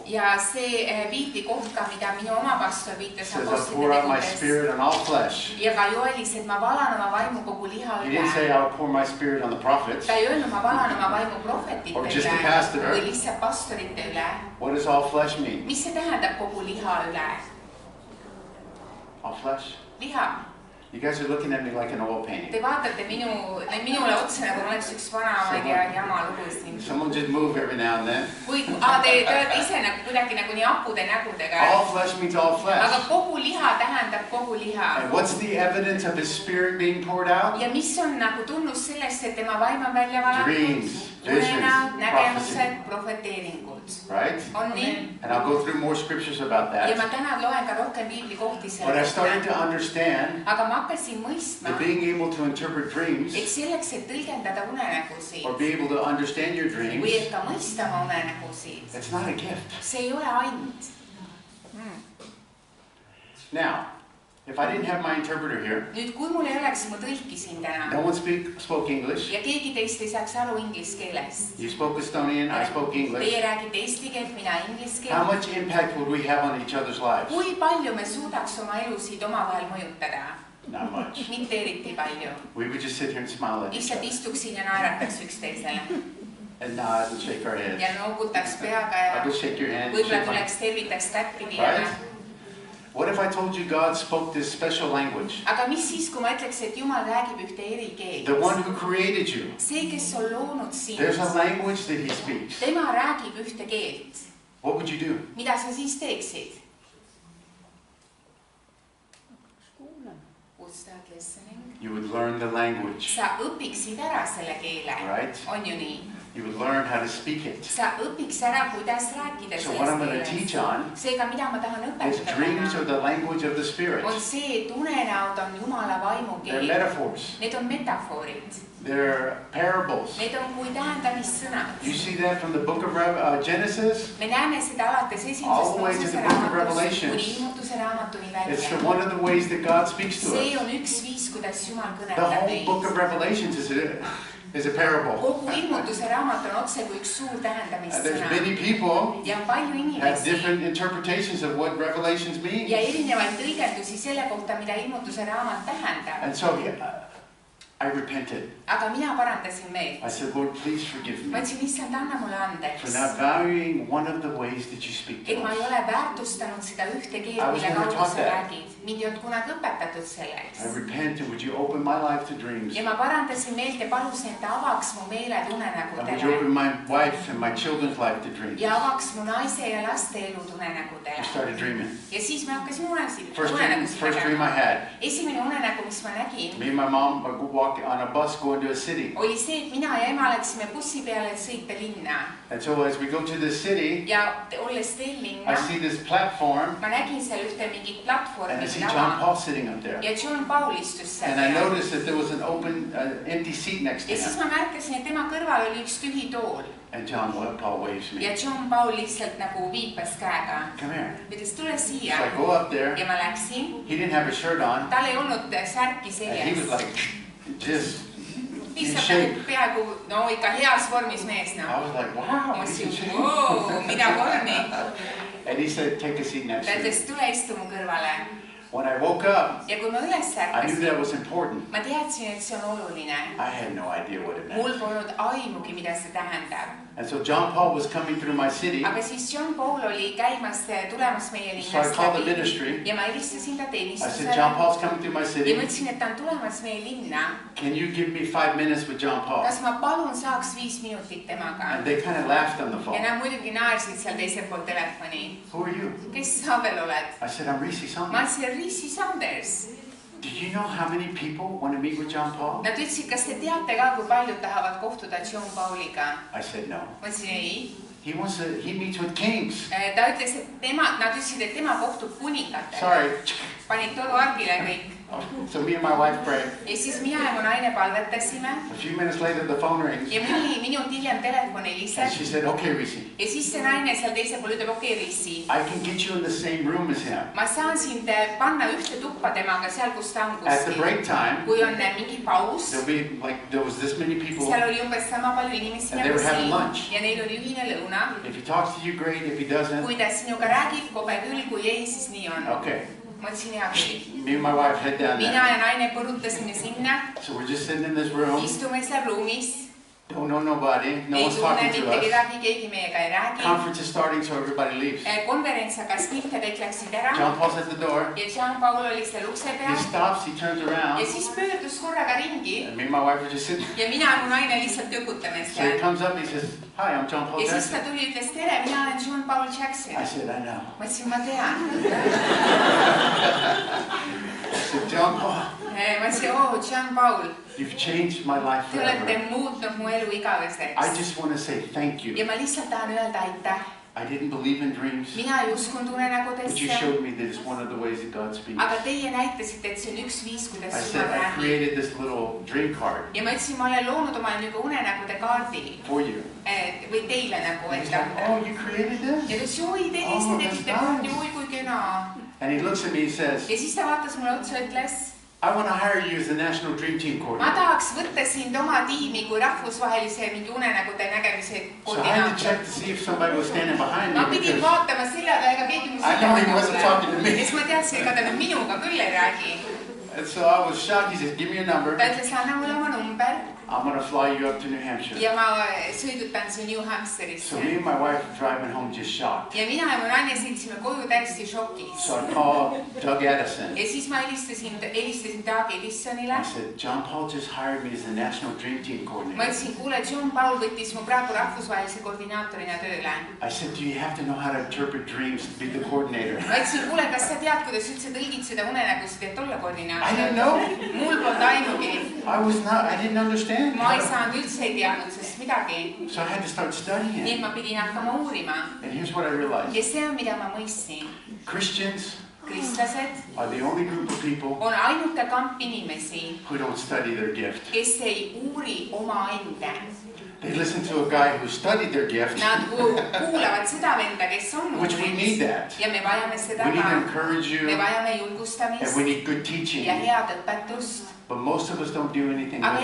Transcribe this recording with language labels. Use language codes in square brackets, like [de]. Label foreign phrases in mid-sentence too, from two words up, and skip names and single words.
[et] Ja see viiti kohta, mida minu oma pastor viitas [en] says, I'll pour out my [et] apostlite tegudes. [en] spirit on all flesh. [et] Ja ka Joelis, et ma valan oma vaimu kogu liha [en] He didn't say [et] üle. [en] I'll pour my spirit on the prophets. [et] Ta ei öelnud, ma valan oma vaimu prohvetite [en] Or just the [et] üle [en] pastor. [et] või lihtsalt pastorite üle. [en] What does all flesh mean? [et] Mis see tähendab kogu liha üle? [en] All flesh? [et] Liha. [en] You guys are looking at me like an oil painting. [et] Te vaatate minule otsa, nagu ma oleks üks vana, ma ei tea, jama lugu siin. [en] Someone just move every now and then. [et] Või te olete ise nagu kuidagi nagu nii apude nägudega. [en] All flesh means all [et] Aga [en] flesh. [et] kogu liha tähendab kogu liha. [en] And what's the evidence of his spirit being poured out? [et] Ja mis on nagu tunnus sellest, et tema vaim on välja valatud? [en] Dreams, [et] Unenäod, [en] visions, [et] nägemused, profeteeringud. [en] Right? [et] On nii? [en] And I'll go through more scriptures about [et] Ja [en] that. [et] ma täna loen ka rohkem piiblikohti [en] But I started [et] selle. [en] to understand [et] Aga ma hakkasin mõistma, [en] that being able to interpret dreams [et] et selleks, et tõlgendada unenägusid [en] or be able to understand your dreams, [et] või et ka mõista oma unenägusid, [en] it's not a gift. [et] see ei ole ainult. [en] Now, if I didn't have my interpreter here, [et] Nüüd, kui mul ei oleks mu tõlki siin täna [en] no one spoke English. [et] ja keegi teist ei saaks aru inglise keelest, [en] You spoke Estonian, I spoke English. [et] teie räägite eesti keelt, mina inglise [en] How [et] keelt, [en] much impact would we have on each other's lives? [et] kui palju me suudaks oma elusid omavahel mõjutada? [en] Not much. [et] Mitte eriti palju. [en] We would just sit here and smile at each [et] Lihtsalt [en] other [et] istuksin ja naerataks üksteisele [en] and nod and shake our heads. [et] ja noogutaks peaga [en] I [et] ja [en] would shake your hand. [et] võib-olla [en] Shake my... [et] tuleks tervitaks kättpidi. [en] Right? What if I told you God spoke this special language? [et] Aga mis siis, kui ma ütleks, et Jumal räägib ühte erikeelt? [en] The one who created you. [et] See, kes on loonud sind, [en] There's a language that he speaks. [et] tema räägib ühte keelt. [en] What would you do? [et] Mida sa siis teeksid? [en] Would start listening. You would learn the language. [et] Sa õpiksid ära selle keele. [en] Right? [et] On ju nii? [en] You would learn how to speak it. [et] Sa õpiks ära, kuidas rääkida [en] So what I'm going to [et] sellest [en] teach [et] keeles. on Seega, mida ma tahan [en] is dreams are [et] õpetada, [en] the language of the Spirit. [et] on see, et unenäod on Jumala vaimu [en] They're [et] keel. [en] metaphors. [et] Need on metafoorid. [en] They're parables. [et] Need on kui tähendamissõnad. [en] You see that from the book of Genesis? [et] Me näeme seda alates [en] All [et] esimesest [en] the way to [et] Moosese [en] the book of [et] raamatust [en] Revelations. [et] kuni ilmutuse raamatuni [en] It's [et] välja. [en] one of the ways that God speaks to [et] See [en] us. [et] on üks viis, kuidas Jumal [en] The [et] kõnetab [en] whole book [et] meid. [en] of Revelations is a parable. [et] Kogu ilmutuse raamat on otse kui üks suur [en] There's [et] tähendamissõna. [en] many people [et] Ja on palju [en] have [et] inimesi [en] different interpretations of what Revelations means. [et] ja erinevaid tõlgendusi selle kohta, mida ilmutuse raamat tähendab. [en] And so I repented. [et] Aga mina parandasin meelt. [en] I said, Lord, please forgive [et] Ma [en] me [et] ütlesin, issand, anna mulle [en] for [et] andeks, [en] not valuing one of the ways that you speak [et] et [en] to [et] ma ei [en] us. [et] ole väärtustanud seda ühte keelt, [en] I was [et] mille [en] never [et] kaudu [en] taught [et] sa [en] that. [et] räägid. Mind ei olnud kunagi õpetatud selleks. [en] I repent, and would you open my life to dreams? [et] Ja ma parandasin meelt ja palusin, et ta avaks mu meeled [en] And would you [et] unenägudele [en] open my wife and my children's life to dreams? [et] ja avaks mu naise ja laste elud [en] I [et] unenägudele. [en] started dreaming. [et] Ja siis me hakkasime [en] First [et] unenägusid [en] dream I [et] nägema. [en] had. [et] Esimene unenägu, mis ma nägin, [en] Me and my mom would walk on a bus going to a city. [et] oli see, et mina ja ema läksime bussi peale, et sõita linna. [en] And so as we go to the city, [et] Ja olles teel [en] I [et] linna, [en] see this platform, [et] ma nägin seal ühte mingit platvormi [en] and I see [et] või [en] John [et] lava. [en] Paul sitting up there. [et] Ja John Paul istus seal [en] And I [et] peal. [en] noticed that there was an open, empty seat next to [et] Ja siis [en] him. [et] ma märkasin, et tema kõrval oli üks tühi tool. [en] And John Paul waves [et] Ja [en] me. [et] John Paul lihtsalt nagu viipas käega. [en] Come here. [et] Ütles, tule [en] So [et] siia. [en] I go up there. [et] Ja ma läksin. [en] He didn't have a shirt on. [et] Tal ei olnud särki [en] And he was [et] seljas. [en] like, just in [et] Lihtsalt [en] shape. [et] nagu peaaegu, no ikka heas vormis mees, [en] I [et] noh. [en] was like, wow, [et] Ma [en] he's in [et] mõtlesin, [en] shape. [et] wow, mida vormi. [en] And he said, take a seat next [et] Ta [en] to me. [et] ütles, tule istu mu kõrvale. [en] When I woke up, [et] ja kui ma üles [en] I knew [et] ärkasin, [en] that was important. [et] ma teadsin, et see on oluline. [en] I had no idea what it [et] Mul [en] meant. [et] polnud aimugi, mida see tähendab. [en] And so John Paul was coming through my city. [et] Aga siis John Paul oli tulemas meie [en] So I [et] linnast [en] called the [et] läbi [en] ministry. [et] ja ma helistasin ta [en] I said, John [et] teenistusele [en] Paul's coming through my [et] ja [en] city. [et] ma ütlesin, et ta on tulemas meie linna. [en] Can you give me 5 minutes with John Paul? [et] Kas ma palun saaks 5 minutit temaga? [en] And they kind of laughed on the [et] Ja [en] phone. [et] nad muidugi naersid seal teisel pool telefoni. [en] Who are you? [et] Kes sa veel oled? [en] I said, I'm Recie [et] Ma [en] Saunders. [et] ütlesin, Recie Saunders. [en] Do you know how many people want to meet with John Paul? [et] Nad ütlesid, kas te teate ka, kui paljud tahavad kohtuda John Pauliga? [en] I said, no. [et] Ma ütlesin, ei. [en] He meets with kings. [et] Ta ütles, et nad ütlesid, et tema kohtub kuningatega. [en] Sorry. [et] Panid toruargile kõik. [en] So me and my wife prayed. [et] Ja siis mina ja mu naine palvetasime. [en] A few minutes later, the phone rings. [et] Ja mõni minut hiljem telefon [en] And [et] heliseb. [en] she said, okay, Recie. [et] Ja siis see naine seal teisel pool ütleb, okei, Recie. [en] I can get you in the same room as him. [et] Ma saan sind panna ühte tuppa temaga seal, kus ta on [en] At the [et] kuskil. [en] break time, [et] Kui on mingi paus, [en] there was this many people. [et] seal oli umbes sama palju inimesi [en] And they were having lunch. [et] ja neil oli ühine lõuna. [en] If he talks to you, great. If he doesn't, [et] Kui ta sinuga räägib, kohe küll, kui ei, siis nii on. [en] okay. [et] Ma ütlesin, hea küll. [en] Me and my wife head down [et] Mina [en] there. [et] ja naine põrutasime sinna, [en] So we're just sitting in this room. [et] istume seal ruumis, [en] Don't know nobody. No [et] ei [en] one's [et] tunne [en] talking to [et] mitte [en] us. [et] kedagi, keegi meiega ei räägi. [en] Conference is starting, so everybody leaves. [et] Konverents hakkas pihta, kõik läksid ära [en] John Paul's at the door. [et] ja John Paul oli seal ukse [en] He [et] peal [en] stops. He turns [et] ja [en] around. [et] siis pöördus korraga ringi [en] And me and my wife are just sitting. [et] ja mina ja mu naine lihtsalt kökutame [en] So he [et] seal. [en] comes up. He says, "Hi, I'm John Paul [et] Ja siis [en] Jackson." [et] ta tuli ja ütles, tere, mina olen John Paul Jackson. [en] I said, "I know." [et] Ma ütlesin, ma tean. [en] I said, "John Paul, [et] Ma ütlesin, oo, [en] John Paul, you've changed my life [et] te olete [en] forever. [et] muutnud mu elu [en] I [et] igaveseks. [en] just want to say thank [et] Ja [en] you. [et] ma lihtsalt tahan öelda aitäh. [en] I didn't believe in dreams, [et] Mina ei uskunud [en] but you [et] unenägudesse, [en] showed me that it's one of the ways that God speaks." [et] aga teie näitasite, et see on üks viis, [en] I [et] kuidas [en] said, [et] Jumal [en] "I [et] räägib. [en] created this little dream card [et] Ja ma ütlesin, ma olen loonud omale nagu unenägude kaardi [en] for you." [et] või teile nagu [en] He's [et] ette [en] like, [et] anda. [en] "Oh, you created [et] Ja [en] this?" [et] ta ütles, oi, te [en] Oh, [et] ise [en] that's [et] tegite kaardi, [en] nice. [et] oi kui kena. [en] And he looks at me and says, [et] Ja siis ta vaatas mulle otsa ja ütles, [en] "I want to hire you as the National Dream Team [et] ma [en] coordinator." [et] tahaks võtta sind oma tiimi kui rahvusvahelise mingi unenägude nägemise [en] So I had to [et] koordinaator. [en] check to see if somebody was standing behind [et] Ma [en] me [et] pidin [en] because [et] vaatama selja taga, ega keegi mu [en] I know he wasn't talking to me. [et] Ja siis ma teadsin, ega ta nüüd minuga küll ei räägi. [en] And so I was shocked. He says, "Give me your number. [et] Ta ütles, anna mulle oma number [en] I'm going to fly you up to New Hampshire." [et] ja ma sõidutan su New [en] So [et] Hampshire'isse. [en] me and my wife are driving home just shocked. [et] Ja mina ja mu naine sõitsime koju täiesti šokis. [en] So I called Doug Addison. [et] Ja siis ma helistasin Doug Edisonile. [en] I said, "John Paul just hired me as the National Dream Team [et] Ma [en] coordinator." [et] ütlesin, kuule, John Paul võttis mu praegu rahvusvahelise koordinaatorina tööle. [en] I said, "Do you have to know how to interpret dreams to be the coordinator?" [et] Ma ütlesin, kuule, kas sa tead, kuidas üldse tõlgitseda unenägusid, et olla [en] I [et] koordinaator? [en] didn't know. [et] Mul polnud aimugi. [en] I didn't understand. [et] Ma ei saanud üldse ei teadnud sellest midagi. [en] So I had to start [et] Nii et [en] studying. [et] ma pidin hakkama uurima. [en] And here's what I realized. [et] Ja see on, mida ma mõistsin. [en] Christians [et] Kristlased [en] are the only group of people [et] on ainuke kamp inimesi, [en] who don't study their gift. [et] kes ei uuri omaenda. [en] They listen to a guy who studied their gift, [et] Nad kuulavad seda venda, kes on [en] which we need that. [et] ja me vajame seda [en] We need to [et] ka. [en] encourage [et] Me [en] you, [et] vajame [en] and [et] julgustamist [en] we need good teaching. [et] ja head õpetust. [en] But most of us don't do anything [et] Aga